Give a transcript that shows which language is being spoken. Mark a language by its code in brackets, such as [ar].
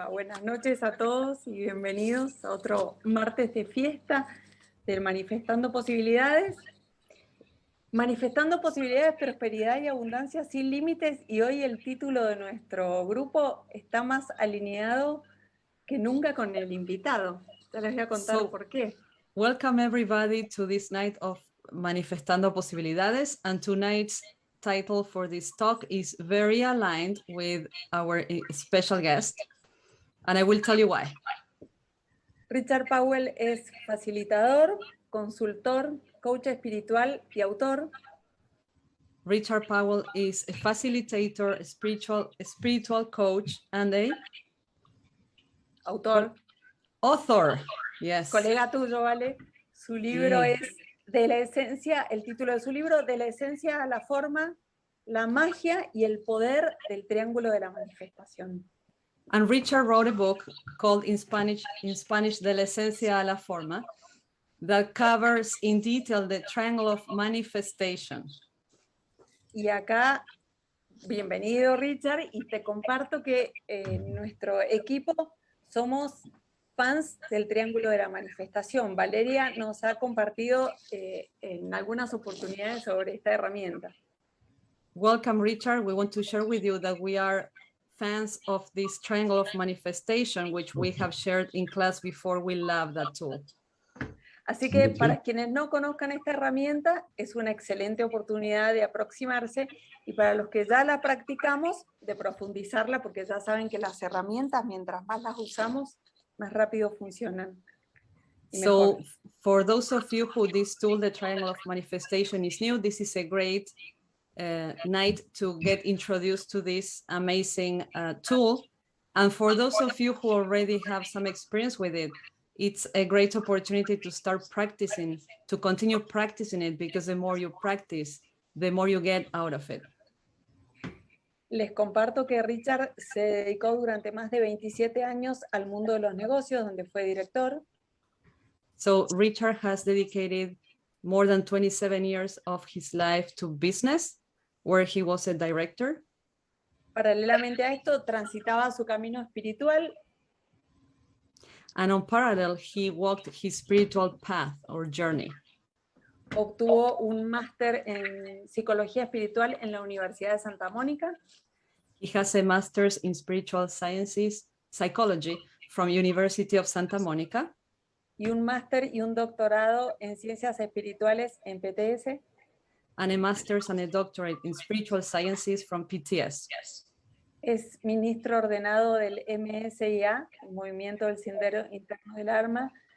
[es] Buenas noches a todos y bienvenidos a otro martes de fiesta del Manifestando Posibilidades. Manifestando posibilidades, prosperidad y abundancia sin límites, y hoy el título de nuestro grupo está más alineado que nunca con el invitado. Ya les voy a contar por qué. [en] Welcome everybody to this night of Manifestando Posibilidades, and tonight's title for this talk is very aligned with our special guest, and I will tell you why. [es] Richard Powell es facilitador, consultor, coach espiritual y autor. [en] Richard Powell is a facilitator, a spiritual coach, and a author. Yes. [es] Colega tuyo, ¿vale? Su libro es De la esencia, el título de su libro, De la esencia a la forma, la magia y el poder del triángulo de la manifestación. [en] And Richard wrote a book called in Spanish, [es] De la esencia a la forma, [en] that covers in detail the triangle of manifestation. [es] Y acá, bienvenido Richard, y te comparto que nuestro equipo somos fans del triángulo de la manifestación. Valeria nos ha compartido en algunas oportunidades sobre esta herramienta. [en] Welcome, Richard. We want to share with you that we are fans of this triangle of manifestation, which we have shared in class before. We love that tool. [es] Así que para quienes no conozcan esta herramienta, es una excelente oportunidad de aproximarse, y para los que ya la practicamos, de profundizarla, porque ya saben que las herramientas, mientras más las usamos, más rápido funcionan. [en] So for those of you who this tool, the triangle of manifestation, is new, this is a great night to get introduced to this amazing tool. And for those of you who already have some experience with it, it's a great opportunity to start practicing, to continue practicing it, because the more you practice, the more you get out of it. [es] Les comparto que Richard se dedicó durante más de 27 años al mundo de los negocios, donde fue director. [en] So Richard has dedicated more than 27 years of his life to business, where he was a director. [es] Paralelamente a esto, transitaba su camino espiritual. [en] And on parallel, he walked his spiritual path or journey. [es] Obtuvo un máster en Psicología Espiritual en la Universidad de Santa Mónica. [en] He has a master's in spiritual sciences, psychology from University of Santa Mónica. [es] Y un máster y un doctorado en Ciencias Espirituales en PTS. [en] And a master's and a doctorate in spiritual sciences from PTS. [es] Es ministro ordenado del MSIA, el Movimiento del Sendero, Interno del alma.